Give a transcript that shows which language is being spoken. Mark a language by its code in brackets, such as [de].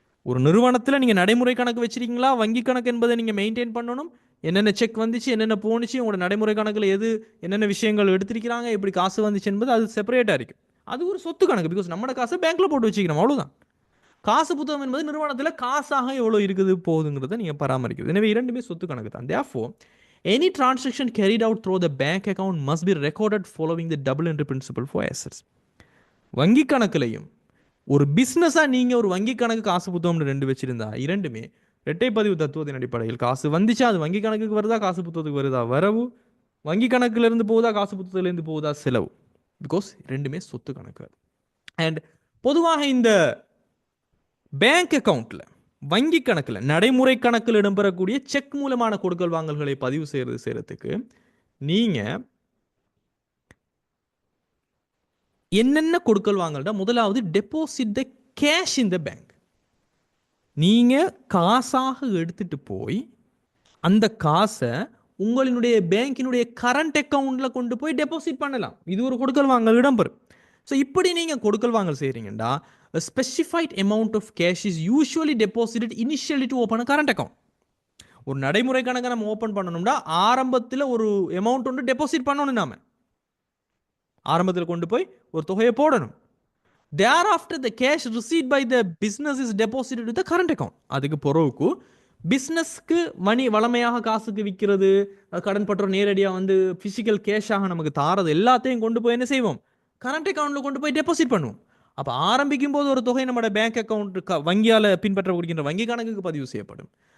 [ta] ஒரு நிறுவனத்தில் நீங்கள் நடைமுறை கணக்கு வச்சிருக்கீங்களா, வங்கி கணக்கு என்பதை நீங்கள் மெயின்டைன் பண்ணணும். என்னென்ன செக் வந்துச்சு, என்னென்ன போணுச்சு, உங்களோட நடைமுறை கணக்கில் என்னென்ன விஷயங்கள் எடுத்திருக்கிறாங்க, எப்படி காசு வந்துச்சு என்பது அது செப்பரேட்டாக இருக்கும். அது ஒரு சொத்து கணக்கு. பிகாஸ் நம்மளோட காசை பேங்க்கில் போட்டு வச்சுக்கிறோம், அவ்வளோதான். காசு புத்தகம் என்பது நிறுவனத்தில் காசாக எவ்வளோ இருக்குது போகுதுங்கிறத நீங்கள் பராமரிக்கிறது. எனவே இரண்டுமே சொத்து கணக்கு தான். [en] Therefore, any transaction carried out through the bank account must be recorded following the double entry principle for assets. [ta] வங்கி கணக்குலையும் ஒரு பிஸ்னஸாக நீங்கள் ஒரு வங்கி கணக்கு காசு புத்தகம்னு ரெண்டு வச்சிருந்தா இரண்டுமே இரட்டை பதிவு தத்துவத்தின் அடிப்படையில் காசு வந்துச்சா அது வங்கி கணக்குக்கு வருதா காசு புத்தகத்துக்கு வருதா வரவு, வங்கி கணக்குலேருந்து போகுதா காசு புத்தகத்துலேருந்து போகுதா செலவு. பிகாஸ் ரெண்டுமே சொத்து கணக்கு. அண்ட் பொதுவாக இந்த பேங்க் அக்கௌண்ட்ல வங்கி கணக்கில் நடைமுறை கணக்கில் இடம்பெறக்கூடிய செக் மூலமான கொடுக்கல் வாங்கல்களை பதிவு செய்யறதுக்கு நீங்க என்னென்ன கொடுக்கல் வாங்கல்னா, முதலாவது [en] Deposit the cash in the bank. [ta] நீங்க காசாக எடுத்துட்டு போய் அந்த காசை உங்களுடைய பேங்கினுடைய கரண்ட் அக்கௌண்ட்ல கொண்டு போய் டெபாசிட் பண்ணலாம். இது ஒரு கொடுக்கல் வாங்கல் இடம்பெறும். [en] so [ta] இப்படி நீங்கள் கொடுக்கல் வாங்கல் செய்கிறீங்கன்னா [en] a specified amount of cash is usually deposited initially to open a current account. [ta] ஒரு நடைமுறை கணக்கை நம்ம ஓப்பன் பண்ணணும்னா ஆரம்பத்தில் ஒரு அமௌண்ட் ஒன்று டெபாசிட் பண்ணணும். நாம ஆரம்பத்தில் கொண்டு போய் ஒரு தொகையை போடணும். [en] Thereafter the cash received by the business is deposited to the current account. [ta] அதுக்கு பிறகு பிஸ்னஸ்க்கு மணி வளமையாக காசுக்கு விற்கிறது, கடன் பற்ற நேரடியாக வந்து ஃபிசிக்கல் கேஷாக நமக்கு தாரது எல்லாத்தையும் கொண்டு போய் என்ன செய்வோம், கரண்ட் அக்கௌண்ட்டில் கொண்டு போய் டெபாசிட் பண்ணுவோம். அப்போ ஆரம்பிக்கும் போது ஒரு தொகை நம்மளோட பேங்க் அக்கௌண்ட் வங்கியால் பின்பற்றப்படுகின்ற வங்கி கணக்குக்கு பதிவு செய்யப்படும்.